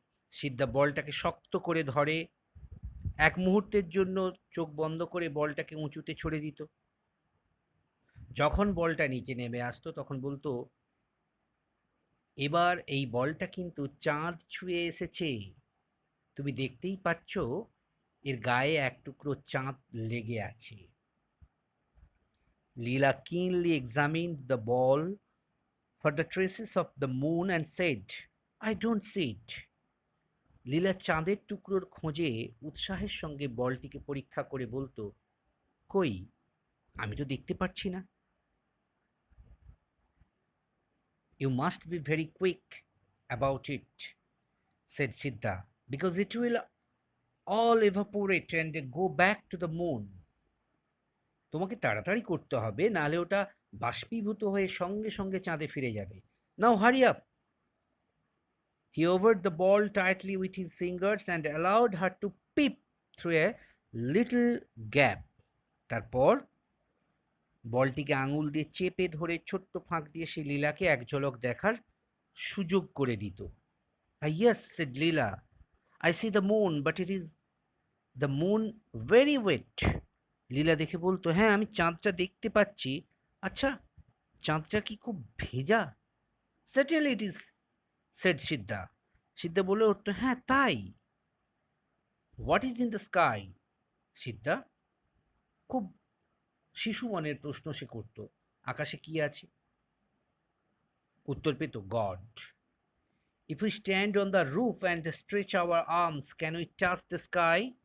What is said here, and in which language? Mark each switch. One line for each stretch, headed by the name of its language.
Bangla: সিদ্ধা বলটাকে শক্ত করে ধরে এক মুহূর্তের জন্য চোখ বন্ধ করে বলটাকে উঁচুতে ছুড়ে দিত। যখন বলটা নিচে নেমে আসতো তখন বলতো, এবার এই বলটা কিন্তু চাঁদ ছুঁয়ে এসেছে, তুমি দেখতেই পাচ্ছ এর গায়ে এক টুকরো চাঁদ লেগে আছে।
English: Leela keenly examined the ball for the traces of the moon and said, I don't see it.
Bangla: লীলা চাঁদের টুকরোর খোঁজে উৎসাহের সঙ্গে বলটিকে পরীক্ষা করে বলতো, কই, আমি তো দেখতে পাচ্ছি না।
English: You must be very quick about it, said Siddha, because it will all evaporate and go back to the moon.
Bangla: তোমাকে তাড়াতাড়ি করতে হবে, নাহলে ওটা বাষ্পীভূত হয়ে সঙ্গে সঙ্গে চাঁদে ফিরে যাবে।
English: Now hurry up. He covered the ball tightly with his fingers and allowed her to peep through a little gap.
Bangla: তারপর বলটিকে আঙুল দিয়ে চেপে ধরে ছোট্ট ফাঁক দিয়ে সে লীলাকে এক ঝলক দেখার সুযোগ করে দিত।
English: Yes, said Leela. I see the moon, but it is the moon very wet.
Bangla: লীলা দেখে বলতো, হ্যাঁ আমি চাঁদটা দেখতে পাচ্ছি, আচ্ছা চাঁদটা কি খুব ভেজা?
English: Certainly it is, said Siddha.
Bangla: সিদ্ধা বলে উঠতো, হ্যাঁ তাই।
English: What is in the sky?
Bangla: সিদ্ধা খুব শিশু মনের প্রশ্ন সে করত, আকাশে কি আছে? উত্তর পেত, god.
English: If we stand on the roof and stretch our arms, can we touch the sky?